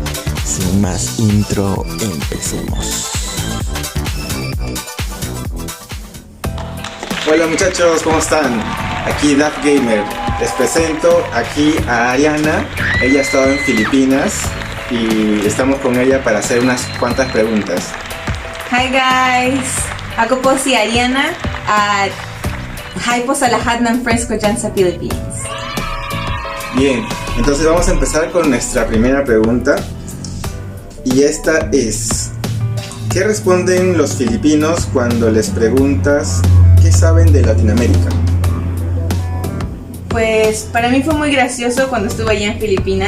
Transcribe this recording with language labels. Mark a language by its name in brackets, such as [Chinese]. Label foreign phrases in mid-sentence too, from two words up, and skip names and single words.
[Spanish] Sin más intro, empecemos. Hola muchachos, ¿cómo están? Aquí Daf Gamer. Les presento aquí a Ariana. Ella ha estado en Filipinas y estamos con ella para hacer unas cuantas preguntas. [English] Hi guys! [Filipino] Ako po si Ariana at hi po sa lahat ng friends ko dyan sa Philippines. [Spanish] Bien, entonces vamos a empezar con nuestra primera pregunta. Y esta es: ¿qué responden los filipinos cuando les preguntas qué saben de Latinoamérica? Pues para mí fue muy gracioso cuando estuve allá en Filipinas.